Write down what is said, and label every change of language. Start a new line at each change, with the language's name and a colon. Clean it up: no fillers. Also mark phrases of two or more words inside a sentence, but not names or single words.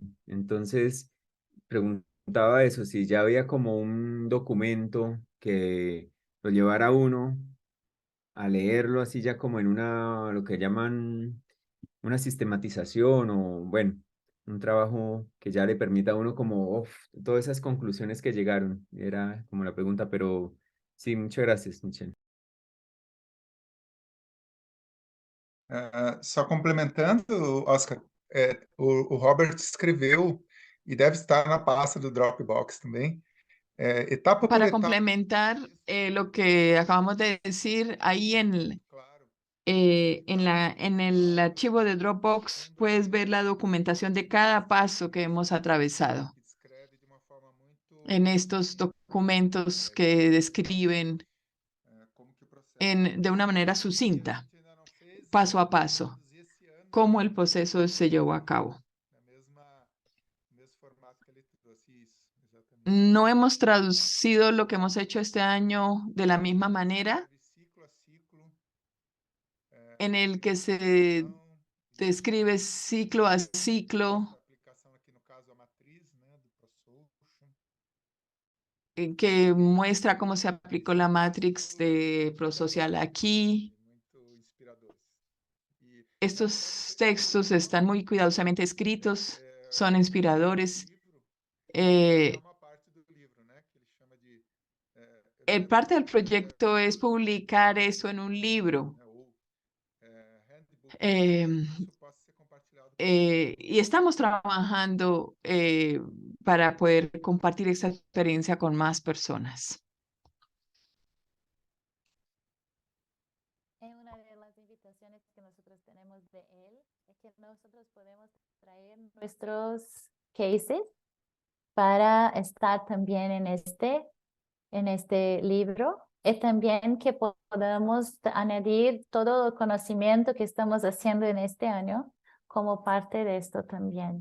Spanish: Entonces, preguntaba eso, si ya había como un documento que lo llevara a uno a leerlo así ya como en lo que llaman una sistematización o, bueno, un trabajo que ya le permita a uno como, uf, todas esas conclusiones que llegaron. Era como la pregunta, pero sí, muchas gracias, Michelle.
Portuguese: Só complementando, Oscar, o Robert escreveu e deve estar na pasta do Dropbox também. Etapa por
Spanish: Para
Portuguese: etapa,
Spanish: complementar lo que acabamos de decir, ahí claro. en el archivo de Dropbox puedes ver la documentación de cada paso que hemos atravesado
Portuguese: Que descreve de uma forma muito
Spanish: en estos documentos que describen
Portuguese: como que o processo.
Spanish: de una manera
Portuguese: E a sucinta, gente ainda não fez,
Spanish: paso a
Portuguese: vamos
Spanish: paso,
Portuguese: produzir esse ano
Spanish: cómo el
Portuguese: ainda,
Spanish: proceso se llevó a cabo.
Portuguese: no mesmo formato que ele trouxe isso, exatamente.
Spanish: No hemos traducido lo que hemos hecho este año de la misma manera,
Portuguese: Ciclo a ciclo,
Spanish: en el que se
Portuguese: aplicação,
Spanish: describe ciclo a ciclo,
Portuguese: a aplicação aqui no caso a matriz, né, do ProSocial.
Spanish: que muestra cómo se aplicó la Matrix de ProSocial aquí.
Portuguese: Muito inspiradores. E
Spanish: Estos textos están muy cuidadosamente escritos, son inspiradores.
Portuguese: é uma parte do livro, né, que ele chama de
Spanish: Parte del proyecto es publicar eso en un libro.
Portuguese: handbook, Eh, isso possa ser compartilhado.
Spanish: y estamos trabajando para poder compartir esta experiencia con más personas. Una de las invitaciones que nosotros tenemos de él es que nosotros podemos traer nuestros cases para estar también en este libro y también que podamos añadir todo el conocimiento que estamos haciendo en este año como parte de esto también.